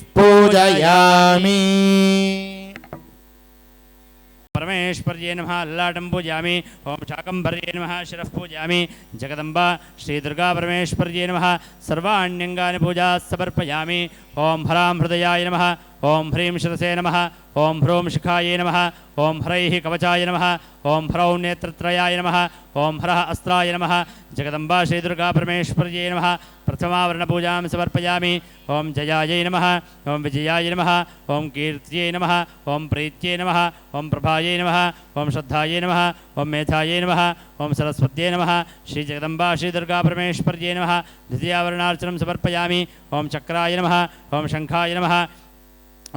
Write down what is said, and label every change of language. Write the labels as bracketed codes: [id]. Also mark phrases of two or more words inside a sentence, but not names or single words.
[sa] पूजयामि परमेश्वर्यै नमः ललाटं पूजयामि ओं शाकम्भर्यै नमः शिरः पूजयामि जगदम्बा श्रीदुर्गा परमेश्वर्यै नमः सर्वाण्यङ्गानि पूजा समर्पयामि ओं हरां हृदयाय नमः ओं ह्रीं शिरसे नमः ओं ह्रौं शिखाये नमः ओं ह्रैः कवचाय नमः ओं ह्रौं नेत्रत्रयाय नमः ओं ह्रः अस्त्राय नमः जगदम्बा श्रीदुर्गा परमेश्वर्यै नमः प्रथमावरणपूजां समर्पयामि ओं जयायै नमः ओं विजयाय नमः ओं कीर्त्यै नमः ओं प्रीत्यै नमः ओं प्रभायै नमः ओं श्रद्धायै नमः ओं मेधायै नमः ओं सरस्वत्यै नमः श्री जगदम्बा श्रीदुर्गा परमेश्वर्यै नमः द्वितीयावरणार्चनं समर्पयामि ओं चक्राय नमः ओं शङ्खाय नमः ओं